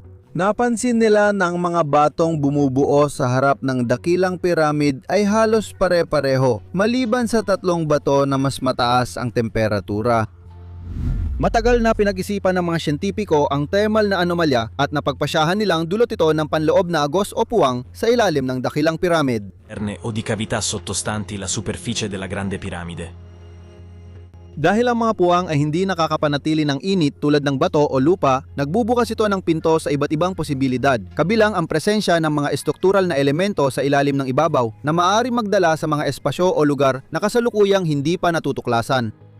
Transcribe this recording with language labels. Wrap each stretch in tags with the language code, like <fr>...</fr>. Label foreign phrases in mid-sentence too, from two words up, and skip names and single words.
<tl>Napansin nila na ang mga batong bumubuo sa harap ng Dakilang Piramid ay halos pare-pareho, maliban sa 3 bato na mas mataas ang temperatura. Matagal na pinag-isipan ng mga siyentipiko ang thermal na anomalya at napagpasyahan nilang dulot ito ng panloob na agos o puwang sa ilalim ng Dakilang Piramid.</tl> <it>O di cavità sottostanti la superficie della Grande Piramide.</it> <tl>Dahil ang mga puwang ay hindi nakakapanatili ng init tulad ng bato o lupa, nagbubukas ito ng pinto sa iba't ibang posibilidad, kabilang ang presensya ng mga estruktural na elemento sa ilalim ng ibabaw na maaaring magdala sa mga espasyo o lugar na kasalukuyang hindi pa natutuklasan.</tl>